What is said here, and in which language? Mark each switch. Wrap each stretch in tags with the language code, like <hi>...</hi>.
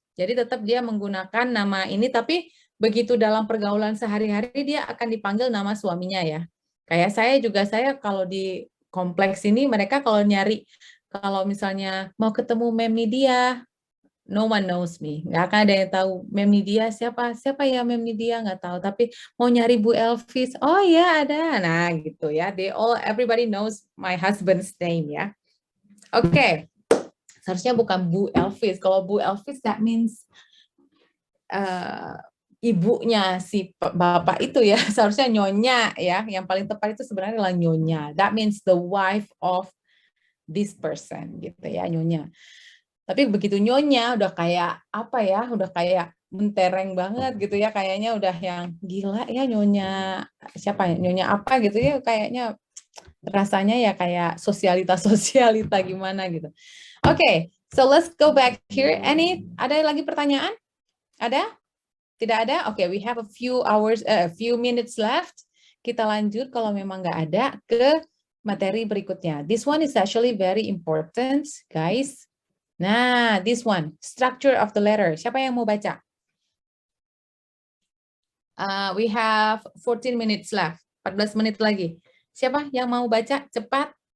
<id>Jadi tetap dia menggunakan nama ini, tapi begitu dalam pergaulan sehari-hari dia akan dipanggil nama suaminya ya. Kayak saya kalau di kompleks ini mereka kalau nyari, kalau misalnya mau ketemu Mem Nidia,</id> <en>no one knows me.</en> <id>Nggak akan ada yang tahu Mem Nidia siapa ya Mem Nidia, nggak tahu. Tapi mau nyari Bu Elvis, oh ya ada. Nah gitu ya.</id> <en>Everybody knows my husband's name ya.</en> <id>Oke, seharusnya bukan Bu Elvis. Kalau Bu Elvis,</id> <en>that means</en> <id>ibunya si bapak itu ya. Seharusnya nyonya ya. Yang paling tepat itu sebenarnya adalah nyonya.</id> <en>That means the wife of this person</en> <id>gitu ya, nyonya. Tapi begitu nyonya udah kayak apa ya? Udah kayak mentereng banget gitu ya. Kayaknya udah yang gila ya nyonya. Siapa ya? Nyonya apa gitu ya? Kayaknya rasanya ya kayak sosialita gimana gitu. Oke,</id> <en>so let's go back here.</en> <id>Ada lagi pertanyaan? Ada? Tidak ada?</id> <en>Oke, we have a few minutes left.</en> <id>Kita lanjut kalau memang nggak ada ke materi berikutnya.</id> <en>This one is actually very important, guys. Nah, this one, structure of the letter.</en> <id>Siapa yang mau baca?</id> <en>We have 14 minutes left.</en> <id>14 menit lagi. Siapa yang mau baca? Cepat.</id>